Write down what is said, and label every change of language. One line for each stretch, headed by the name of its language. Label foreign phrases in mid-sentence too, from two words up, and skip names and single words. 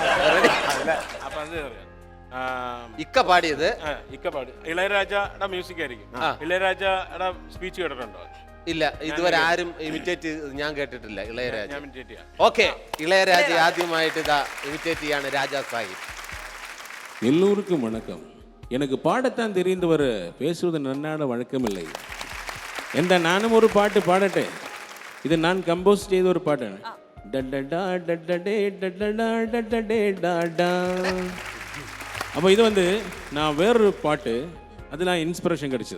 Malayalam: അപ്പൊ അത് അറിയാം. ഇക്ക പാടിയത് ഇക്ക പാടി ഇളയരാജയുടെ മ്യൂസിക് ആയിരിക്കും. ഇളയരാജയുടെ സ്പീച്ച് കേട്ടിട്ടുണ്ടോ? ഇല്ല, ഇതുവരെ ആരും ഇമിറ്റേറ്റ് ഞാൻ കേട്ടിട്ടില്ല ഇളയരാജ. ഞാൻ imitate ചെയ്യാം. ഓക്കെ, ഇളയരാജ ആദ്യമായിട്ട് ഇതാ ഇമിറ്റേറ്റ് ചെയ്യാണ് രാജാ സാഹിബ്.
Tamil: எல்லோருக்கும் வணக்கம். எனக்கு பாடத்தான் தெரிந்தவர் பேசுவது நன்னாட வழக்கமில்லை. எந்த நானும் ஒரு பாட்டு பாடட்டே. இது நான் கம்போஸ் செய்த ஒரு பாட்டு. அப்போ இது வந்து நான் வேறொரு பாட்டு, அது நான் இன்ஸ்பிரேஷன் கிடைச்சது.